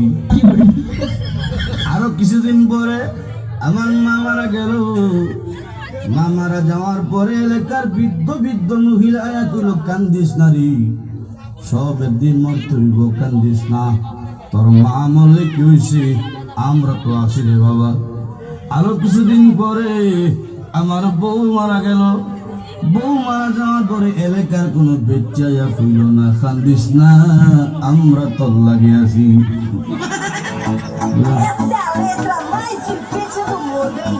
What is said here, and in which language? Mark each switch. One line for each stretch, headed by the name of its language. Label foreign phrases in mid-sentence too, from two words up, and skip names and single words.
Bangla: আরো কিছুদিন পরে আমার মা মারা গেল, মা মারা যাওয়ার পরে এলাকার বৃদ্ধ বৃদ্ধ মহিলা তুলো, কান্দিস না রে, সব একদিন মরতে হইব, কান্দিস না, তোর মা মরলে কি হয়েছে আমরা তো আছি রে বাবা। আরো কিছুদিন পরে আমার বউ মারা গেল, বউ মারা যাওয়ার পরে এলাকার কোনো বেচাইয়া ফুইল না, কান্দিস না আমরা তোর লাগে আছি।
Portuguese: Essa é a letra mais difícil do mundo, hein?